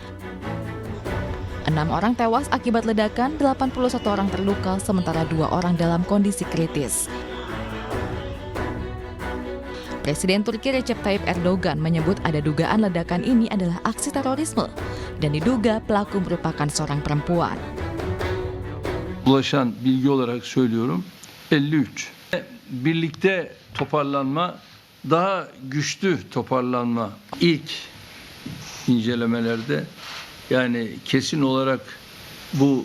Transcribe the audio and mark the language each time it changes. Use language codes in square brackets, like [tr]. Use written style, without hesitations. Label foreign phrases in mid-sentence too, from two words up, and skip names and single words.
[id] 6 orang tewas akibat ledakan, 81 orang terluka, sementara 2 orang dalam kondisi kritis. Presiden Turki Recep Tayyip Erdogan menyebut ada dugaan ledakan ini adalah aksi terorisme dan diduga pelaku merupakan seorang perempuan. [tr] Ulaşan bilgi olarak söylüyorum 53. Birlikte toparlanma, daha güçlü toparlanma ilk incelemelerde yani kesin olarak bu